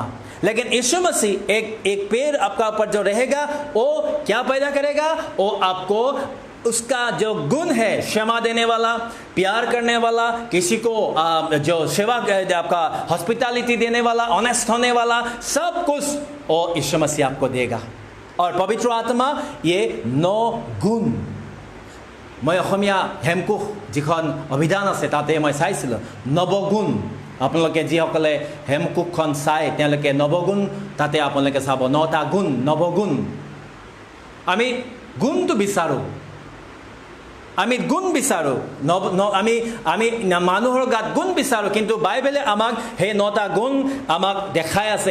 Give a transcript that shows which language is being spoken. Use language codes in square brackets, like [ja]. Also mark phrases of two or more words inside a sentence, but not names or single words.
[hi] लेकिन यीशु मसीह एक पेड़ आपका ऊपर जो रहेगा, वो क्या पैदा करेगा, वो आपको उसका जो गुण है, क्षमा देने वाला, प्यार करने वाला, किसी को जो सेवा आपका हॉस्पिटैलिटी देने वाला, ऑनेस्ट होने वाला, सब कुछ वो यीशु मसीह आपको देगा। और पवित्र आत्मा ये 9 गुण, मैं [as] অসমীয়া হেমকোষ যিখন অভিধান আছে তাতে মই চাইছিলোঁ, নৱগুণ। আপোনালোকে যিসকলে হেমকোষখন চাই তেওঁলোকে নৱগুণ তাতে আপোনালোকে চাব, 9টা গুণ, নৱগুণ। আমি গুণটো বিচাৰোঁ, আমি গুণ বিচাৰোঁ, আমি মানুহৰ গাত গুণ বিচাৰোঁ, কিন্তু বাইবেলে আমাক সেই 9টা গুণ আমাক দেখাই আছে।